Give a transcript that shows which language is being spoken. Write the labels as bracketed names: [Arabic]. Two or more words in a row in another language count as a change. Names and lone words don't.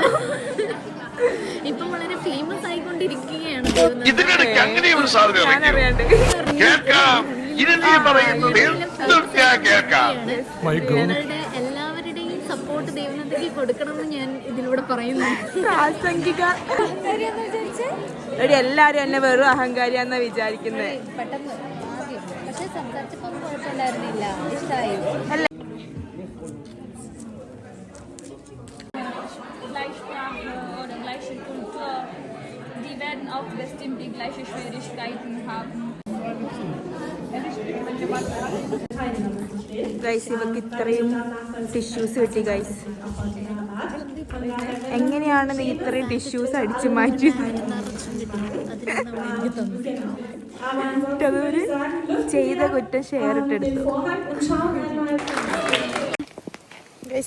[Malayalam] ഇപ്പം വളരെ ഫേമസ് ആയിക്കൊണ്ടിരിക്കുകയാണ് ഞങ്ങളുടെ എല്ലാവരുടെയും സപ്പോർട്ട് ദേവനന്ദയ്ക്ക് കൊടുക്കണമെന്ന് ഞാൻ ഇതിലൂടെ പറയുന്നു. പ്രാസംഗിക എല്ലാരും എന്നെ വെറും അഹങ്കാരിയാന്നാ വിചാരിക്കുന്നത്. പെട്ടെന്ന് ആദ്യം പക്ഷെ സംസാരിച്ചപ്പോൾ കുഴപ്പമില്ലായിരുന്നില്ല. ഇഷ്ടമായി. [German] oder gleiche Kultur, die werden auch bestimmt die gleichen Schwierigkeiten haben. [Malayalam] ഗൈസ് ഇവക്ക് ഇത്രയും ടിഷ്യൂസ് കിട്ടി ഗൈസ്. എങ്ങനെയാണ് നീ ഇത്രയും ടിഷ്യൂസ് അടിച്ചു മാറ്റിയത്? അതൊരു ചെയ്ത കുറ്റം ഷെയർ ഇട്ടെടുത്തു ഗൈസ്.